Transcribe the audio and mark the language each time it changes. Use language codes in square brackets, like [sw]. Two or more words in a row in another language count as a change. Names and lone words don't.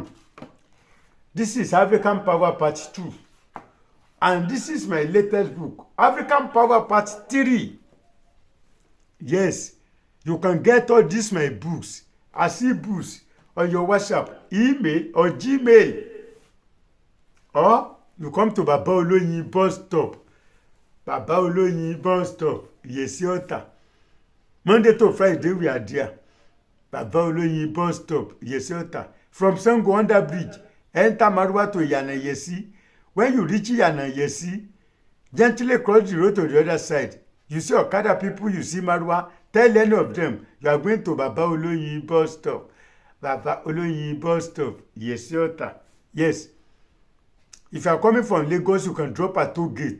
[en] This is African Power Part 2. And this is my latest book, African Power Part 3. Yes, you can get all these my books as e-books on your WhatsApp, email, or Gmail. Or you come to Baba Oloyin bus stop. Baba Oloyin bus stop, Yesi Ota. Monday to Friday we are there. Baba Oloyin bus stop, Yesi Ota. From Sango under bridge, enter Marwa to Yanayesi. When you reach Yanayesi, gently cross the road to the other side. You see Okada people, you see Marwa. Tell any of them you are going to Baba Oloyin bus stop. Baba Oloyin bus stop, Yesi Ota. Yes. If you are coming from Lagos, you can drop at toll gate.